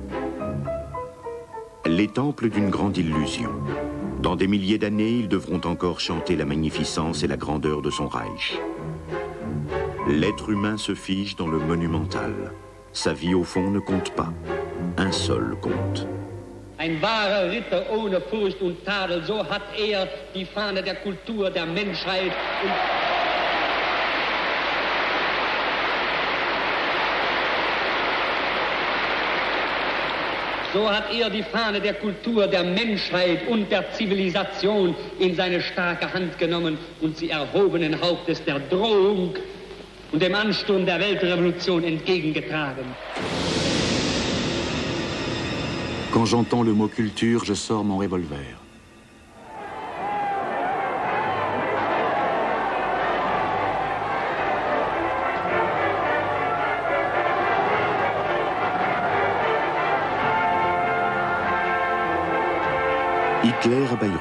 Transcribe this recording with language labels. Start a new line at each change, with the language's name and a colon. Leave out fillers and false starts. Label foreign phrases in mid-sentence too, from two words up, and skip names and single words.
French: Les temples d'une grande illusion. Dans des milliers d'années, ils devront encore chanter la magnificence et la grandeur de son Reich. L'être humain se fige dans le monumental. Sa vie au fond ne compte pas. Un seul compte.
German: Ein wahrer Ritter ohne Furcht und Tadel, so hat die Fahne der Kultur, der Menschheit und so hat die Fahne der Kultur, der Menschheit und der Zivilisation in seine starke Hand genommen und sie erhobenen Hauptes der Drohung und dem Ansturm der Weltrevolution entgegengetragen.
French: Quand j'entends le mot culture, je sors mon revolver. Hitler à Bayreuth.